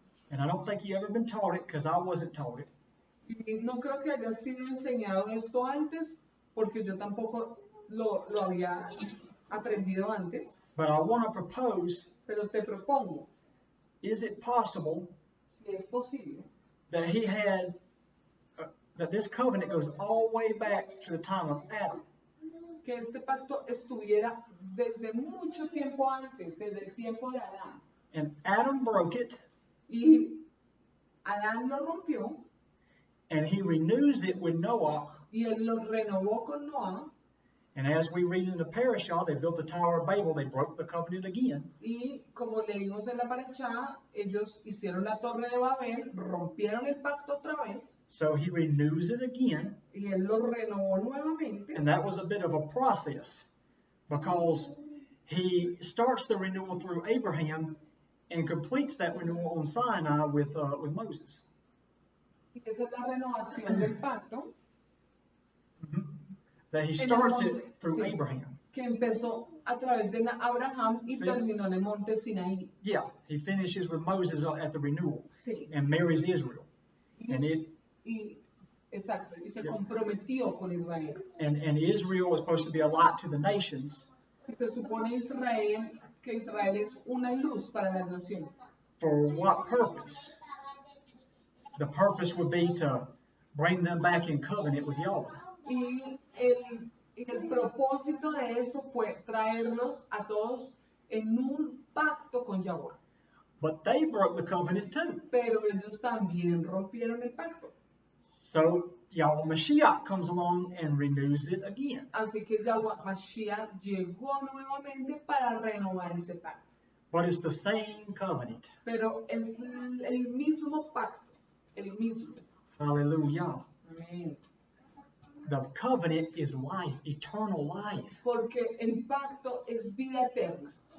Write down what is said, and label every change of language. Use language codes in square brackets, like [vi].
[en] and I don't think you ever been taught it because I wasn't taught it. [es] Y no creo que haya sido enseñado esto antes, porque yo tampoco lo había aprendido antes, [en] But I want to propose, [es] pero te propongo, [en] is it possible [es] si es posible, [en] that he had, that this covenant goes all the way back to the time of Adam? [es] que este pacto estuviera desde mucho tiempo antes, desde el tiempo de Adán. [en] And Adam broke it, [es] Y Adán lo rompió [en] and he renews it with Noah. [es] y él lo renovó con Noah. [en] And as we read in the parashah, they built the Tower of Babel. They broke the covenant again. [es] Y como leímos en la parashá, ellos hicieron la torre de Babel, rompieron el pacto otra vez [en] So he renews it again. [es] y él lo renovó nuevamente. [en] And that was a bit of a process because he starts the renewal through Abraham and completes that renewal on Sinai with Moses. [es] Y esa es la renovación del pacto [en] That he [es] En el [en] starts [es] monte, [en] it through [es] sí. [en] Abraham. [es] que empezó a través de Abraham y Sí. terminó en el monte Sinaí. [en] Yeah, he finishes with Moses at the renewal [es] Sí. [en] and marries Israel. And [es] Exacto, y se [en] Yeah. [es] comprometió con Israel. [en] and Israel was supposed to be a light to the nations. [es] Y se supone que Israel es una luz para las naciones. [en] For what purpose? The purpose would be to bring them back in covenant with Yahweh. [es] Y el propósito de eso fue traerlos a todos en un pacto con Yahweh. [en] But they broke the covenant too. [es] Pero ellos también rompieron el pacto. [en] So Yahweh Mashiach comes along and renews it again. [es] Así que Yahweh Mashiach llegó nuevamente para renovar ese pacto. [en] But it's the same covenant. [es] Pero es el mismo pacto, el mismo. [en] Hallelujah. [es] Amén. [en] The covenant is life, eternal life. [es] Porque el pacto es vida eterna.